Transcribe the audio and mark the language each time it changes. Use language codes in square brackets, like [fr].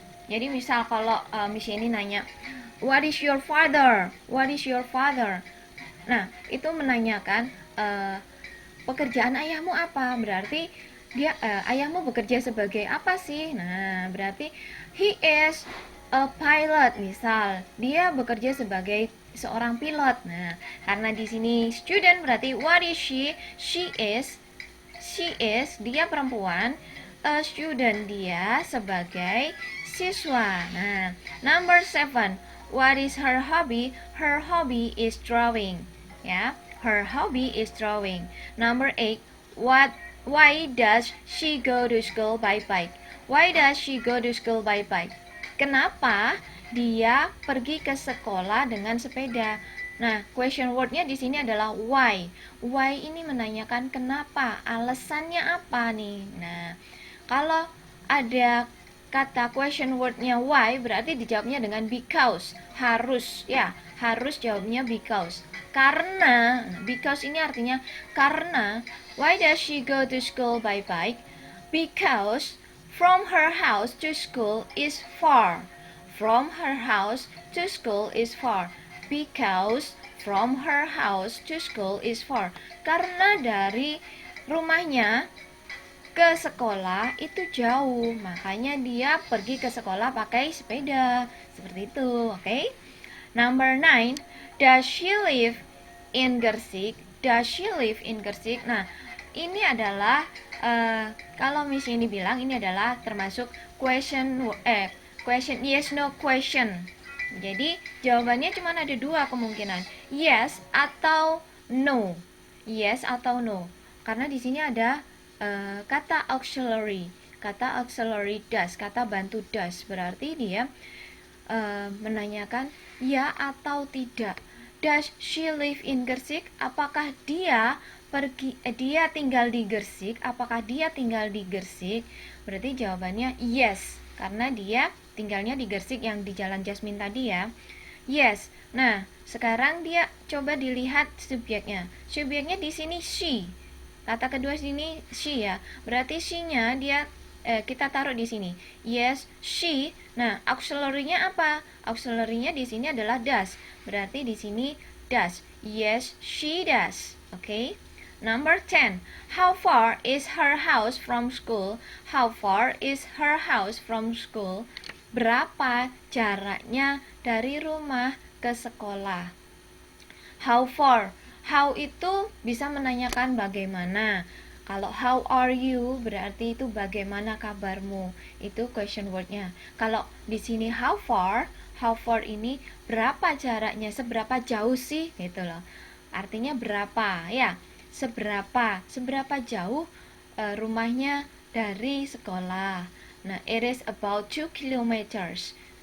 [id] Jadi misal kalau Miss Yeni nanya [en] what is your father? What is your father? [id] Nah, itu menanyakan pekerjaan ayahmu apa? Berarti dia ayahmu bekerja sebagai apa sih? [en] Nah, berarti he is a pilot. [id] Misal, dia bekerja sebagai seorang pilot. Nah, karena di sini student berarti [en] what is she? She is [id] dia perempuan, [en] a student [id] dia sebagai siswa. [en] Nah, number 7. What is her hobby? Her hobby is drawing. Ya, her hobby is drawing. Number 8. Why does she go to school by bike? Why does she go to school by bike? [id] Kenapa dia pergi ke sekolah dengan sepeda? Nah, question wordnya di sini adalah why. Why ini menanyakan kenapa, alasannya apa nih? Nah, kalau ada kata question wordnya why, berarti dijawabnya dengan because. Harus, ya, harus jawabnya because. Karena, because ini artinya karena. [en] Why does she go to school by bike? Because from her house to school is far. From her house to school is far. Because from her house to school is far. [id] Karena dari rumahnya ke sekolah itu jauh, makanya dia pergi ke sekolah pakai sepeda. Seperti itu, oke? Number 9. [en] Does she live in Gersik? Does she live in Gersik? [id] Nah, ini adalah kalau Miss ini bilang ini adalah termasuk question yes no question. Jadi jawabannya cuma ada dua kemungkinan, yes atau no. Yes atau no. Karena di sini ada kata auxiliary. Kata auxiliary does, kata bantu does. Berarti dia menanyakan ya atau tidak. [en] Does she live in Gersik? [id] Apakah dia dia tinggal di Gersik? Apakah dia tinggal di Gersik? Berarti jawabannya yes, karena dia tinggalnya di Gersik yang di Jalan Jasmine tadi ya. Yes. Nah, sekarang dia coba dilihat subjeknya. Subjeknya di sini she. Kata kedua sini she ya. Berarti she-nya dia kita taruh di sini. Yes, she. Nah, auxiliary-nya apa? Auxiliary-nya di sini adalah does. Berarti di sini [en] does. Yes, she does. Okay? Number 10. How far is her house from school? How far is her house from school? [id] Berapa jaraknya dari rumah ke sekolah? [en] How far? [id] How itu bisa menanyakan bagaimana. Kalau [en] how are you [id] berarti itu bagaimana kabarmu. Itu question wordnya. Kalau di sini how far ini berapa jaraknya, seberapa jauh sih gitu loh. Artinya berapa ya? Seberapa jauh rumahnya dari sekolah. [en] Nah, it is about 2 kilometers.